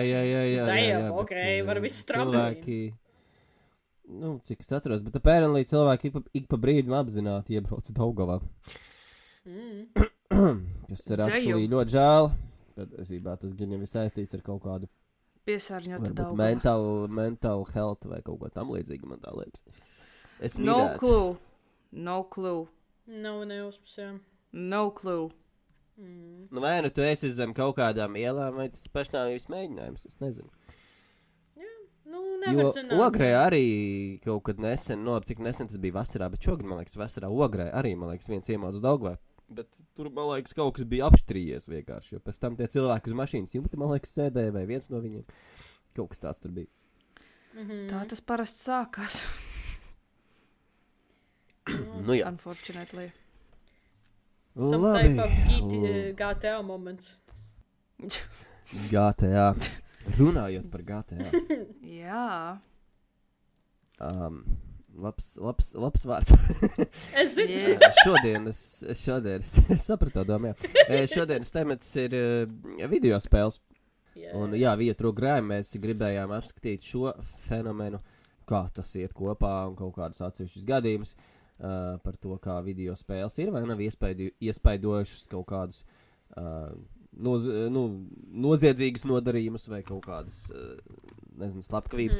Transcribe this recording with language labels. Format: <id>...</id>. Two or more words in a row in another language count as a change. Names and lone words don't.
<lv>Ok, var visu tramplīnu. Cik es atceros, bet apparently cilvēki ik pa brīdim apzināti iebrauc Daugavā. Kas ir actually ļoti žēl. Bet esībā tas gan jau ir saistīts ar kaut kādu piesārņota Daugava.</lv> <en>Mental health</en> <lv>vai kaut ko tam līdzīgu, man tā liekas.</lv> <en>No clue.</en> <lv>Neuzpusējām.</lv> <en>No clue.</en> <lv>Vai tu esi zem kaut kādām ielām, vai tas pašnāvības mēģinājums, es nezinu. nevar zināt. Ogrē arī kaut kad nesen, cik nesen tas bija vasarā, bet šogad, man liekas, vasarā Ogrē arī, man liekas, viens iemauts Daugavā. Bet tur, man liekas, kaut kas bija apštrījies vienkārši, jo pēc tam tie cilvēki uz mašīnas jumta, man liekas, sēdēja vai viens no viņiem. Kaut kas tāds tur bija. Tā tas parasti sākās. Nu jā. Unfortunately.</lv> <en>Some type of GTA moments. GTA.</en> <lv>Runājot par GTA. Jā. Labs vārds. Es zinu. Šodien es sapratu domu, jā. Šodienas temats ir video spēles. Un jā, Vietru grēm mēs gribējām apskatīt šo fenomenu, kā tas iet kopā un kaut kādus atsevišķus gadījumus par to, kā video spēles ir vai nav iespaidojušas kaut kādus noziedzīgus nodarījumus vai kaut kādas, nezinu, slepkavības.</lv>